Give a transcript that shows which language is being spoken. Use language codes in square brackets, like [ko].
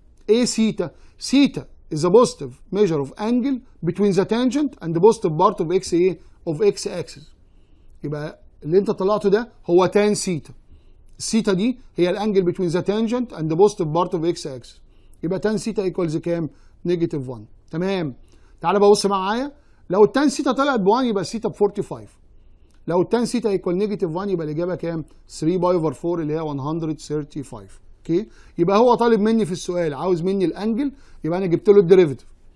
[ar] ايه سيتا؟ [en] Theta is a positive measure of angle between the tangent and the positive part of x ايه؟ of x axis. [ar] يبقى اللي انت طلعته ده هو تان سيتا. السيتا دي هي الانجل [en] between the tangent and the positive part of x axis. [ar] يبقى تان سيتا equals كام؟ نيجاتيف 1. تمام. تعالى بص معايا، لو التان سيتا طلعت ب 1 يبقى السيتا ب 45. لو التان سيتا ايكوال نيجاتيف 1 يبقى الاجابه كام؟ 3 باي اوفر 4 اللي هي 135. اوكي؟ يبقى هو طالب مني في السؤال عاوز مني الانجل، يبقى انا جبت له الديريفيتيف.